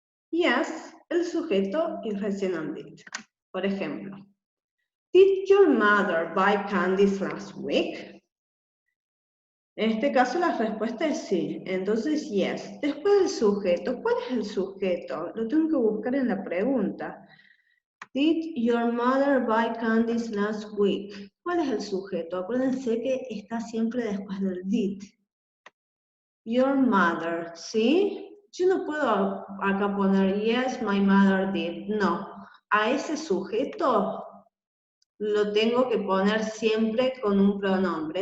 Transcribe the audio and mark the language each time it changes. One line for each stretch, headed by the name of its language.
English: Yes,
Spanish: el sujeto y recién
English: and did.
Spanish: Por ejemplo,
English: Did your mother buy candies last week?
Spanish: En este caso la respuesta es sí, entonces yes. Después del sujeto, ¿cuál es el sujeto? Lo tengo que buscar en la pregunta.
English: Did your mother buy candies last week?
Spanish: ¿Cuál es el sujeto? Acuérdense que está siempre después del did.
English: your mother,
Spanish: ¿sí? Yo no puedo acá poner,
English: yes, my mother did.
Spanish: No, a ese sujeto lo tengo que poner siempre con un pronombre.